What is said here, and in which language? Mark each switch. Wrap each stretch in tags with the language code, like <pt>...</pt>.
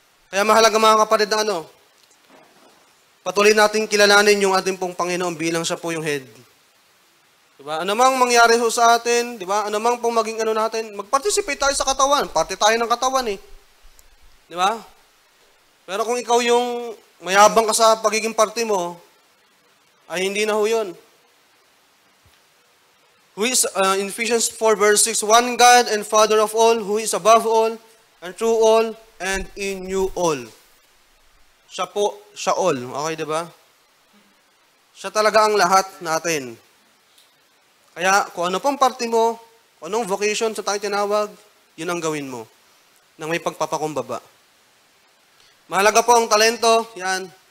<tl>Kaya mahalaga mga kapatid na patuloy natin kilalanin yung ating pong Panginoon bilang siya po yung head. Diba? Anumang mangyari ho sa atin, diba? Anumang pong maging natin, mag-participate tayo sa katawan. Parte tayo ng katawan eh. Diba? Pero kung ikaw yung mayabang ka sa pagiging parte mo, ay hindi na ho yun.</tl> <en>Who is, in Ephesians 4 verse 6, one God and Father of all, who is above all, and through all, and in you all.</en> <tl>Siya po, siya all. Okay, diba? Siya talaga ang lahat natin. Kaya, kung ano pong parte mo, kung anong vocation sa tayo tinawag, yun ang gawin mo, nang may pagpapakumbaba. Mahalaga po ang talento. Yan.</tl>